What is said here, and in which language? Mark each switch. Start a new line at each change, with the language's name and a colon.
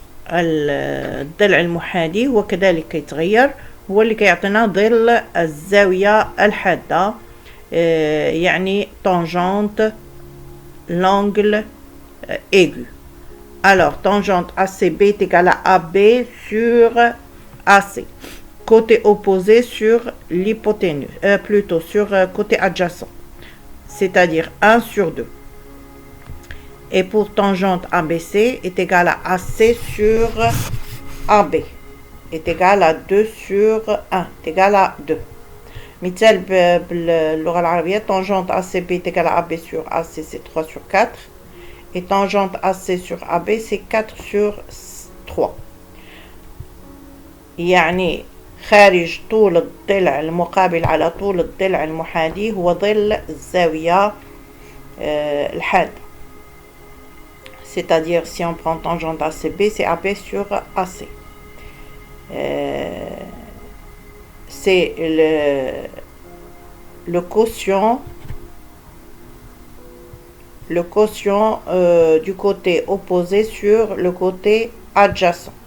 Arabic: الضلع المحاذي هو كذلك كيتغير، هو اللي كيعطينا ظل الزاوية الحادة، يعني
French: tangente l'angle aigu. Alors tangente ACB est égale à AB sur AC, côté opposé sur l'hypoténuse, plutôt sur côté adjacent, c'est-à-dire 1 sur 2. Et pour tangente ABC est égal à AC sur AB est égal à 2 sur 1 est égal à 2.
Arabic: مثال باللغة العربية
French: tangente ACB est égal à AB sur AC c'est 3 sur 4 et tangente AC sur AB c'est 4 sur 3.
Arabic: يعني خارج طول الضلع المقابل على طول الضلع المحاذي هو ظل الزاوية الحادة.
French: C'est-à-dire si on prend tangente ACB c'est AB sur AC. C'est le quotient du côté opposé sur le côté adjacent.